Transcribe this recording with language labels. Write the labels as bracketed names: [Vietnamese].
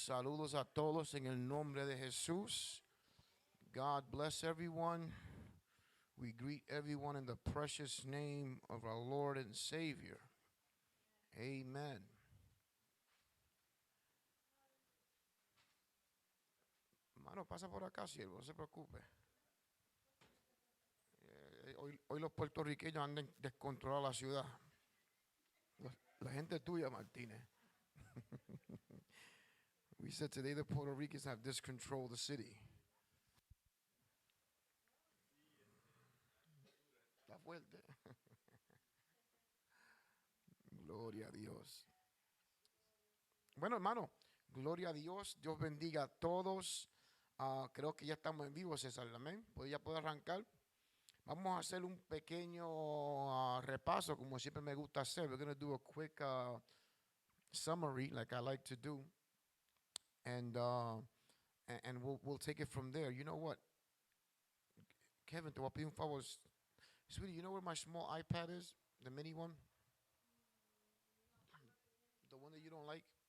[Spanish] Saludos a todos en el nombre de Jesús. [English] God bless everyone. We greet everyone in the precious name of our Lord and Savior. Amen. [Spanish] Hermano, pasa por acá, siervo, no se preocupe. Hoy los puertorriqueños andan descontrolados la ciudad. La gente tuya, Martínez. [English] We said today the Puerto Ricans have discontrolled the city. [Spanish] Está fuerte. Gloria a Dios. Bueno, hermano, gloria a Dios. Dios bendiga a todos. Creo que ya estamos en vivo, César. Amén. Pues ya puedo arrancar. Vamos a hacer un pequeño repaso, como siempre me gusta hacer. [English] We're going to do a quick summary, like I like to do, and we'll take it from there. You know what, Kevin? [Spanish] Te voy a pedir un favor, [English] sweetie. You know where my small iPad is, the mini one, the one that you don't like.